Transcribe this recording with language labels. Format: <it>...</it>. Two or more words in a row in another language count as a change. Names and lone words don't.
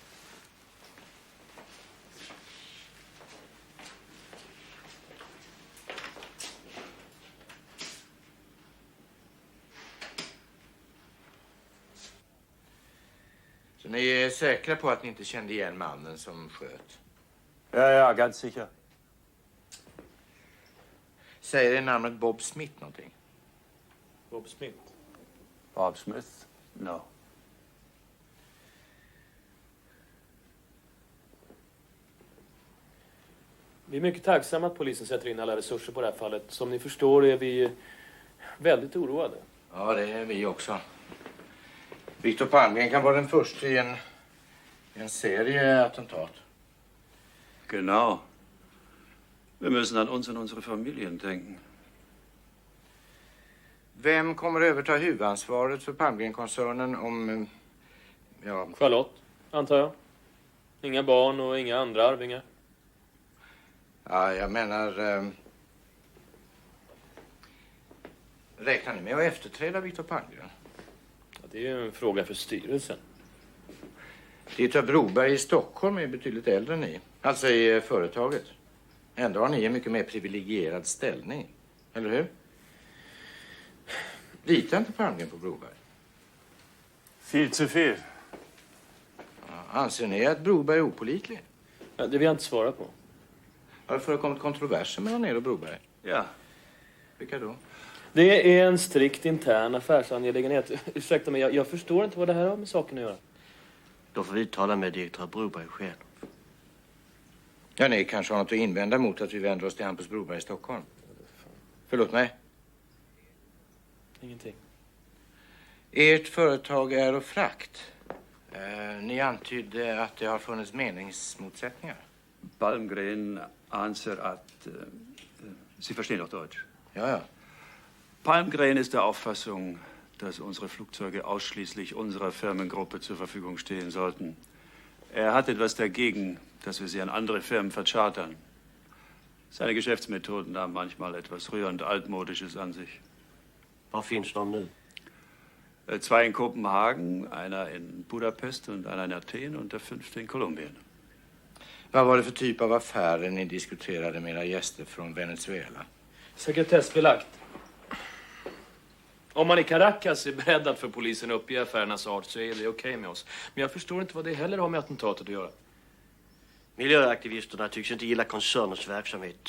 <sv>Så ni är säkra på att ni inte kände igen mannen som sköt? Ja,</sv> <de>ganz sicher.</de> <sv>Säger det namnet Bob Smith någonting? Bob Smith? Bob Smith? No. Vi är mycket tacksamma att polisen sätter in alla resurser på det här fallet. Som ni förstår är vi väldigt oroade. Ja, det är vi också. Viktor Palmgren kan vara den första i en En serie attentat.</sv> <de>Genau. Wir müssen an uns und unsere Familien denken.</de> <sv>Vem kommer överta huvudansvaret för Palmgren-koncernen om... Ja... Charlotte, antar jag. Inga barn och inga andra arvingar. Ja, jag menar... Räknar ni med att efterträda Viktor Palmgren? Ja, det är ju en fråga för styrelsen. Direktör Broberg i Stockholm är betydligt äldre än ni. Alltså i företaget. Ändå har ni en mycket mer privilegierad ställning. Eller hur? Litar inte Palmgren på Broberg?</sv> <de>Viel zu viel.</de> <sv>Ja, anser ni att Broberg är opålitlig? Ja, det vill jag inte svara på. Har det förekommit kontroverser mellan er och Broberg? Ja. Vilka då? Det är en strikt intern affärsangelägenhet. Ursäkta mig, jag förstår inte vad det här har med saken att göra. Då får vi tala med direktör Broberg själv. Ja, ni kanske har något att invända mot att vi vänder oss till Hampus Broberg i Stockholm. Förlåt mig. Ingenting. Ert företag är och frakt. Ni antydde att det har funnits meningsmotsättningar. Palmgren anser att...</sv> <de>Sie verstehen doch Deutsch. Ja, ja. Palmgren ist der Auffassung, dass unsere Flugzeuge ausschließlich unserer Firmengruppe zur Verfügung stehen sollten. Er hat etwas dagegen, dass wir sie an andere Firmen verchartern. Seine Geschäftsmethoden haben manchmal etwas rührend Altmodisches an sich.</de> <sv>Var finns de nu?</sv> <de>2 in Kopenhagen, einer in Budapest und einer in Athen und der 5. in Kolumbien.</de> <sv>Vad var det för typ av affärer ni diskuterade med era gäster från Venezuela? Sekretessbelagt. Om man i Caracas är beredd att för polisen uppge affärernas art så är det okej med oss. Men jag förstår inte vad det heller har med attentatet att göra. Miljöaktivisterna tycks inte gilla koncernens verksamhet.</sv>